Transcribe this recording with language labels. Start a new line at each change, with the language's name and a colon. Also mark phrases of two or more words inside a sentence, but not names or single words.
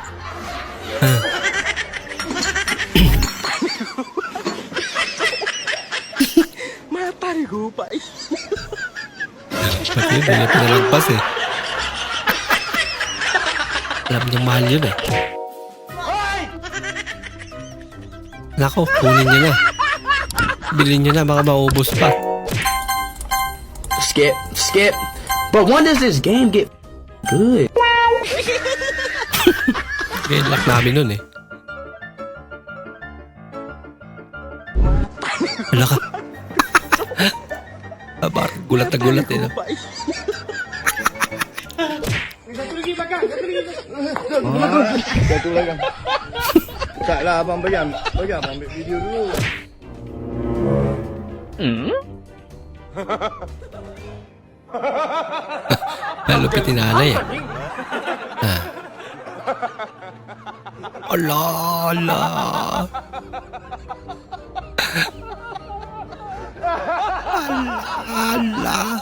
Filipino: Matay ko pa eh. Pati yun, hindi niya pinalagpas eh. Alam niyang mahal yun eh. Nako, kunin niyo na. Bilhin niyo na, baka maubos pa. Skip.
English: But when does this game get good?
Filipino: Kaya lock namin nun eh. Wala ka. Parang gulat na gulat eh. No? Katulagan.
Malay: Tak lah abang bayar abang ambil video dulu.
Filipino: Lupit ni nanay eh. Ala, ala. Ala.